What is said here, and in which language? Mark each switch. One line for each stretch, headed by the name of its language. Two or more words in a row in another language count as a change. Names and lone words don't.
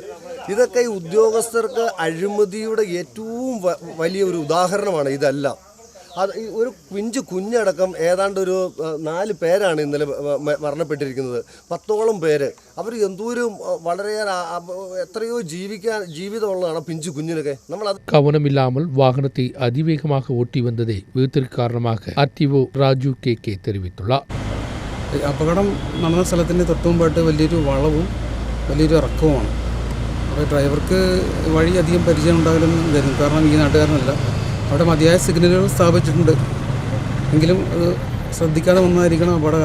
Malayalam: ഇതൊക്കെ ഈ ഉദ്യോഗസ്ഥർക്ക് അഴിമതിയുടെ ഏറ്റവും വലിയ ഒരു ഉദാഹരണമാണ് ഇതെല്ലാം. അത് ഒരു കുഞ്ഞടക്കം ഏതാണ്ട് ഒരു 4 പേരാണ് ഇന്നലെ മരണപ്പെട്ടിരിക്കുന്നത്. 10ഓളം പേര്. അവർ എന്തോരം വളരെയേറെ എത്രയോ ജീവിതമുള്ളതാണ് പിഞ്ചു കുഞ്ഞിനൊക്കെ.
Tamil: கவனமில்லாமல் வாகனத்தை அதிவேகமாக ஓட்டி வந்ததே விபத்திற்கு காரணமாக ஆர்டிஓ ராஜு கே தெரிவித்துள்ளார்.
Malayalam: അപകടം നടന്ന സ്ഥലത്തിൻ്റെ തൊട്ടുമുമ്പായിട്ട് വലിയൊരു വളവും വലിയൊരു ഇറക്കവുമാണ്. അപ്പോൾ ഡ്രൈവർക്ക് വഴി അധികം പരിചയം ഉണ്ടാകലെന്ന് വരും. കാരണം ഈ നാട്ടുകാരനല്ല. അവിടെ മതിയായ സിഗ്നലുകൾ സ്ഥാപിച്ചിട്ടുണ്ട്. എങ്കിലും അത് ശ്രദ്ധിക്കാതെ വന്നതായിരിക്കണം അപകടം.